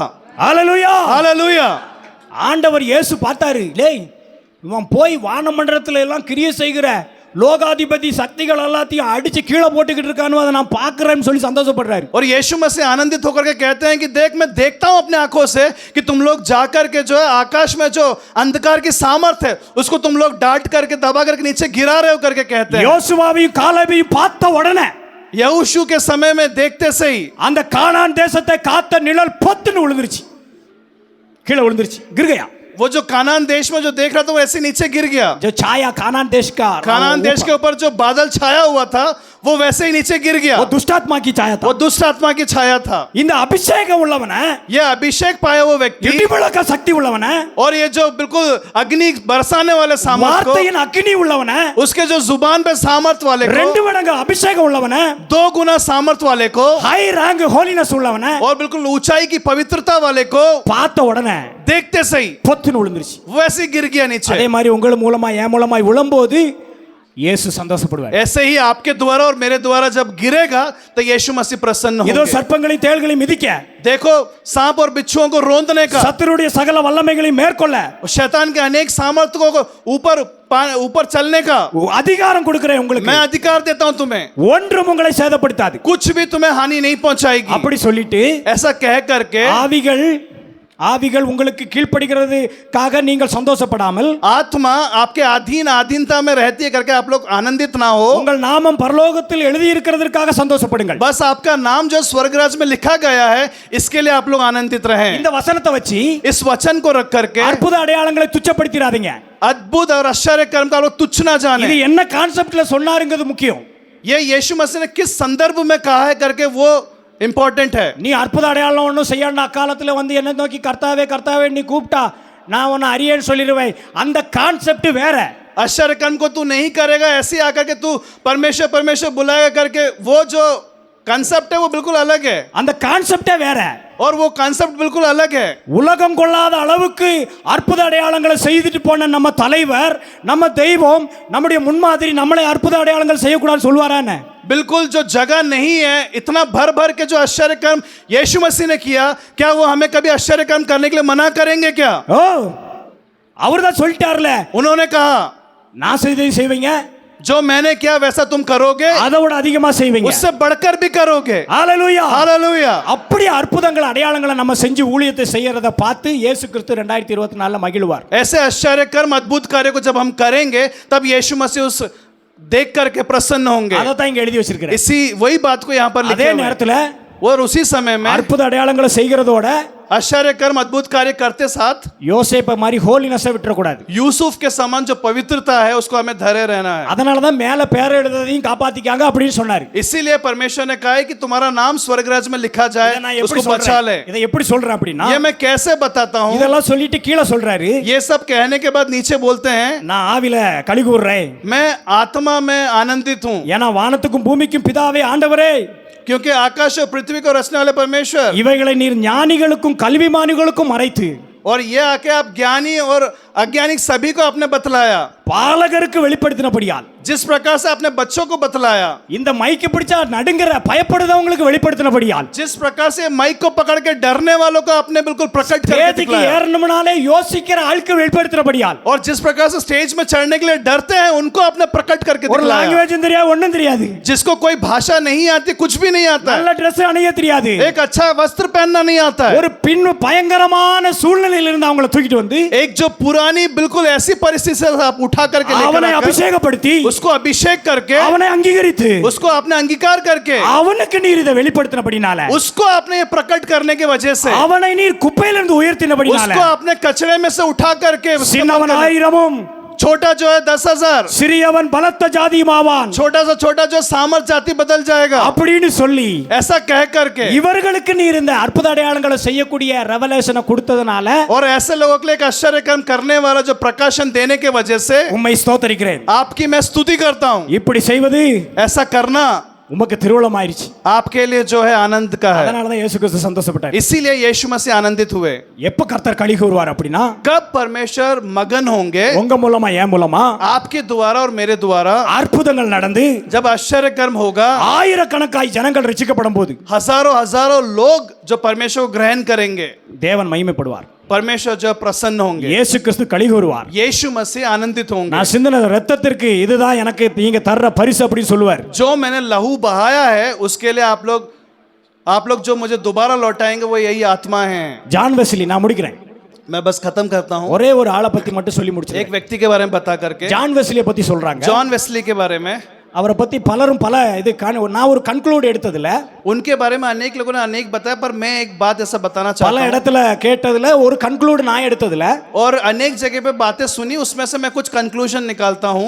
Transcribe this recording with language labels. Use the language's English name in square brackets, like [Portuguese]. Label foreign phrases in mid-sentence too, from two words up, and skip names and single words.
[Tamil] ஹalleluya [Hindi] हालेलुया। [Tamil] ஆண்டவர் இயேசு பார்த்தாரு, லேய் இவன் போய் வானமண்டலத்துல எல்லாம் கிரியை செய்கிற லோகாதிபதி சக்திகள் எல்லாத்தையும் அடிச்சு கீழே போட்டுக்கிட்டு இருக்கானோ அதை நான் பார்க்கறேன்னு சொல்லி சந்தோஷப்படுறாரு. [Hindi] और यीशु मसीह आनंदित होकर के कहते हैं कि देख मैं देखता हूं अपने आंखों से कि तुम लोग जाकर के जो है आकाश में जो अंधकार की सामर्थ है उसको तुम लोग डांट करके दबा करके नीचे गिरा रहे हो करके कहते हैं। [Tamil] யோசுவாவையும் காலேபையும் பார்த்த உடனே [Hindi] यहोशू के समय में देखते से ही [Tamil] அந்த கானான் தேசத்தை காத்த நிழல் பொத்துன்னு விழுந்துருச்சு, கீழே விழுந்துருச்சு. கிர்கையா, [Hindi] वो जो कानान देश में जो देख रहा था वो ऐसे नीचे गिर गया। जो छाया कानान देश का, कानान देश के ऊपर जो बादल छाया हुआ था वो वैसे ही नीचे गिर गया। वो दुष्टात्मा की छाया था, वो दुष्ट आत्मा की छाया था। [Tamil] இந்த அபிஷேகம் உள்ளவன, [Hindi] ये अभिषेक पाया वो व्यक्ति [Tamil] இடிமுழக்க சக்தி உள்ளவன, [Hindi] और ये जो बिल्कुल अग्नि बरसाने वाले सामर्थ को, [Tamil] வார்த்தையின் அக்கினி உள்ளவன, [Hindi] उसके जो जुबान पे सामर्थ वाले को, [Tamil] 2 மடங்கு அபிஷேகம் உள்ளவன, [Hindi] 2 गुना सामर्थ वाले को, [English] high rank holiness [Tamil] உள்ளவன [Hindi] और बिल्कुल ऊंचाई की पवित्रता वाले को [Tamil] பார்த்த உடனே [Hindi] देखते सही [Tamil] பொத்துன்னு விழுந்துருச்சு. [Hindi] वैसे गिर गया नीचे। [Tamil] அதே மாதிரி உங்கள் மூலமா என் மூலமாய் விழும்போது இயேசு சந்தோஷப்படுவார். [Hindi] ऐसे ही आपके द्वारा और मेरे द्वारा जब गिरेगा तो यीशु मसीह प्रसन्न [Tamil] இதோ [Hindi] होंगे। [Tamil] சர்ப்பங்களையும் தேள்களையும் மிதிக்க, [Hindi] देखो सांप और बिच्छुओं को रोंदने का, [Tamil] சத்துருடைய சகல வல்லமைகளையும் மேற்கொள்ள, [Hindi] शैतान के अनेक सामर्थ्यों को ऊपर ऊपर चलने का [Tamil] அதிகாரம் கொடுக்கிறேன் உங்களுக்கு, [Hindi] मैं अधिकार देता हूं तुम्हें, [Tamil] ஒன்றும் உங்களை சேதப்படுத்தாது [Hindi] कुछ भी तुम्हें हानि नहीं पहुंचाएगी। [Tamil] அப்படி சொல்லிட்டு [Hindi] ऐसा कह करके [Tamil] ஆவிகள் உங்களுக்கு கீழ்ப்படுகிறதுக்காக நீங்கள் சந்தோஷப்படாமல், [Hindi] आत्मा आपके अधीनता में रहती है करके आप लोग आनंदित ना हो, [Tamil] உங்கள் நாமம் பரலோகத்தில் எழுதி இருக்கிறதற்காக சந்தோஷப்படுங்கள்। [Hindi] बस आपका नाम जो स्वर्गराज में लिखा गया है इसके लिए आप लोग आनंदित रहें। [Tamil] இந்த வசனத்தை வச்சு [Hindi] इस वचन को रख करके [Tamil] அற்புத அடையாளங்களை துச்சப்படுத்திராதீங்க। [Hindi] अद्भुत और आश्चर्य कर्म का लोग तुच्छ ना [Tamil] இது [Hindi] जाने। [Tamil] என்ன கான்செப்ட்ல சொன்னாருங்கிறது முக்கியம்। [Hindi] ये यीशु मसीह ने किस संदर्भ में कहा है करके वो इंपॉर्टेंट है। [Tamil] நீ அற்புத அடையாளம் ஒன்றும் செய்யணும், அக்காலத்தில் வந்து என்ன நோக்கி கர்த்தாவே கர்த்தாவே நீ கூப்பிட்டா நான் உன்னை அறியேன்னு சொல்லிடுவேன், அந்த கான்செப்ட் வேற। [Hindi] आश्चर्य कर्म को तू नहीं करेगा ऐसे आकर के तू परमेश्वर परमेश्वर बुलाएगा करके वो जो कंसेप्ट है वो बिल्कुल अलग है, [Tamil] அந்த கான்செப்டே வேற। [Hindi] और वो कंसेप्ट बिल्कुल अलग है। [Tamil] உலகம் கொள்ளாத அளவுக்கு அற்புத அடையாளங்களை செய்துட்டு போன நம்ம தலைவர், நம்ம தெய்வம், நம்முடைய முன்மாதிரி நம்மளை அற்புத அடையாளங்கள் செய்யக்கூடாதுன்னு சொல்லுவாரானே? [Hindi] बिल्कुल जो जगह नहीं है, इतना भर भर के जो आश्चर्य कर्म यीशु मसीह ने किया, क्या वो हमें कभी आश्चर्य कर्म करने के लिए मना करेंगे क्या? [Tamil] ஓ, அவர் தான் சொல்லிட்டார்ல, [Hindi] उन्होंने कहा [Tamil] நான் செய்ததை செய்வீங்க, [Hindi] जो मैंने किया वैसा तुम करोगे, [Tamil] அதை விட அதிகமா செய்வீங்க। [Hindi] उससे बढ़कर भी करोगे। [Tamil] ஹalleluya, [Hindi] हालेलुया। [Tamil] அப்படி அற்புதங்கள் அடையாளங்களை நம்ம செஞ்சு ஊழியத்தை செய்யறத பார்த்து இயேசு கிறிஸ்து 2024 மகிழ்வார்। [Hindi] ऐसे आश्चर्य कर्म अद्भुत कार्य को जब हम करेंगे तब यीशु मसीह उस देख करके प्रसन्न होंगे। [Tamil] அதை தான் இங்க எழுதி வச்சிருக்கிறேன்। [Hindi] इसी वही बात को यहाँ पर [Tamil] அதே [Hindi] लिखे हुए हैं। [Tamil] நேரத்துல [Hindi] और उसी समय में [Tamil] அற்புத அடையாளங்களை செய்கிறதோட [Hindi] आश्चर्य कर्म अद्भुत कार्य करते साथ [Tamil] யோசேப்பை மாதிரி ஹோலினஸை விட்டுறக்கூடாது। [Hindi] यूसुफ के समान जो पवित्रता है उसको हमें धरे रहना है। [Tamil] அதனால தான் மேல பேர் எழுதுறதையும் காப்பாத்திக்காங்க அப்படின்னு சொன்னாரு। [Hindi] इसीलिए परमेश्वर ने कहा है कि तुम्हारा नाम स्वर्गराज में लिखा जाए, [Tamil] இதை நான் எப்படி [Hindi] उसको बचा ले। [Tamil] சொல்றேன், இதை எப்படி சொல்றேன் அப்படின்னா, [Hindi] ये मैं कैसे बताता हूँ? [Tamil] இதெல்லாம் சொல்லிட்டு கீழே சொல்றாரு, [Hindi] ये सब कहने के बाद नीचे बोलते हैं [Tamil] நான் ஆவில களி கூறுறேன், [Hindi] मैं आत्मा में आनंदित हूँ, [Tamil] ஏன்னா வானத்துக்கும் பூமிக்கும் பிதாவே ஆண்டவரே, [Hindi] क्योंकि आकाश और पृथ्वी को रचने वाले परमेश्वर, [Tamil] இவைகளை நீர் ஞானிகளுக்கும் கல்விமானிகளுக்கும் மறைத்து [Hindi] और ये आके आप ज्ञानी और अज्ञानी सभी को आपने बतलाया। [Tamil] பாலகருக்கு வெளிப்படுத்தினபடியால், [Hindi] जिस प्रकार से आपने बच्चों को बतलाया, [Tamil] இந்த மைக்கு பிடிச்சா நடுங்கிற பயப்படுதவங்களுக்கு வெளிப்படுத்தினபடியால், [Hindi] जिस प्रकार से माइक को पकड़ के डरने वालों को आपने बिल्कुल प्रकट करके [Tamil] ஸ்டேஜுக்கு [Hindi] दिखलाया, [Tamil] ஏறணும்னாலே யோசிக்கிற ஆளுக்கு வெளிப்படுத்தினபடியால், [Hindi] और जिस प्रकार से स्टेज में चढ़ने के लिए डरते हैं उनको आपने प्रकट करके [Tamil] ஒரு [Hindi] दिखलाया, [Tamil] லாங்குவேஜ் தெரியாது, ஒண்ணும் தெரியாது, [Hindi] जिसको कोई भाषा नहीं आती, कुछ भी नहीं आता [Tamil] நல்ல [Hindi] है, [Tamil] Dress அணிய தெரியாது, [Hindi] एक अच्छा वस्त्र पहनना नहीं आता है, [Tamil] ஒரு பின் பயங்கரமான சூழ்நிலையில இருந்து அவங்களை தூக்கிட்டு வந்து [Hindi] एक जो पुरानी बिल्कुल ऐसी परिस्थिति से आप उठा करके लेकर [Tamil] அவனை [Hindi] आकर, [Tamil] அபிஷேகப்படுத்தி [Hindi] उसको अभिषेक करके, [Tamil] அவனை அங்கீகரித்து [Hindi] उसको आपने अंगीकार करके, [Tamil] அவனுக்கு நீர் இதை வெளிப்படுத்தினபடினால, [Hindi] उसको आपने ये प्रकट करने की वजह से, [Tamil] அவனை நீர் குப்பையிலிருந்து உயர்த்தினபடினால, [Hindi] उसको आपने कचरे में से उठा करके, [Tamil] சின்னவன் 1000 [Hindi] छोटा जो है 10,000, [Tamil] சிறியவன் பலத்த ஜாதியுமாவான் [Hindi] छोटा जो सामर्थ जाति बदल जाएगा, [Tamil] அப்படின்னு சொல்லி [Hindi] ऐसा कह करके, [Tamil] இவர்களுக்கு நீர் இந்த அற்புத அடையாளங்களை செய்யக்கூடிய ரெவலேஷனை கொடுத்ததனால [Hindi] और ऐसे लोगों के लिए एक आश्चर्य कर्म करने वाला जो प्रकाशन देने के वजह से [Tamil] உம்மை ஸ்தோத்திரிக்கிறேன்। [Hindi] आपकी मैं स्तुति करता हूं। [Tamil] இப்படி செய்வது [Hindi] ऐसा करना [Tamil] உமக்கு திருவுளமாயிருச்சு, [Hindi] आपके लिए जो है आनंद का है। [Tamil] அதனால தான் இயேசு கிறிஸ்து சந்தோஷப்பட்டார்। [Hindi] इसीलिए यीशु मसीह आनंदित हुए। [Tamil] எப்ப கர்த்தர் களி கூறுவார் அப்படின்னா, [Hindi] कब परमेश्वर मगन होंगे? [Tamil] உங்க மூலமா என் மூலமா [Hindi] आपके द्वारा और मेरे द्वारा [Tamil] அற்புதங்கள் நடந்து [Hindi] जब आश्चर्य कर्म होगा, [Tamil] ஆயிரக்கணக்காய் ஜனங்கள் ரட்சிக்கப்படும் போது [Hindi] हजारों हजारों लोग जो परमेश्वर को ग्रहण करेंगे, [Tamil] தேவன் மகிமைப்படுவார், [Hindi] परमेश्वर जो प्रसन्न होंगे, [Tamil] இயேசु கிறிஸ்து களி கூறுவார்। [Hindi] यीशु मसीह आनंदित होंगे। [Tamil] நான் சிந்தின ரத்தத்திற்கு இதுதான் எனக்கு நீங்க தர்ற பரிசு அப்படின்னு சொல்லுவார்। [Hindi] जो मैंने लहू बहाया है उसके लिए आप लोग जो मुझे दोबारा लौटाएंगे वो यही आत्मा है। [Tamil] ஜான் வெஸ்லி, நான் முடிக்கிறேன், [Hindi] मैं बस खत्म करता हूँ। [Tamil] ஒரே ஒரு ஆளை பத்தி மட்டும் சொல்லி [Hindi] एक [Tamil] முடிச்சிருக்கேன்। [Hindi] व्यक्ति के बारे में बता करके, [Tamil] ஜான் வெஸ்லியை பத்தி சொல்றாங்க, [Hindi] जॉन वेस्ली के बारे में, [Tamil] அவரை பத்தி பலரும் பல இது நான் ஒரு கன்க்ளூட் எடுத்ததுல [Hindi] उनके बारे में अनेक लोगों ने अनेक बताया, पर मैं एक बात ऐसा बताना [Tamil] பல [Hindi] चाहता हूँ, [Tamil] இடத்துல கேட்டதுல ஒரு கன்க்ளூட் நான் எடுத்ததுல [Hindi] और अनेक जगह पे बातें सुनी, उसमें से मैं कुछ कंक्लूजन निकालता हूँ।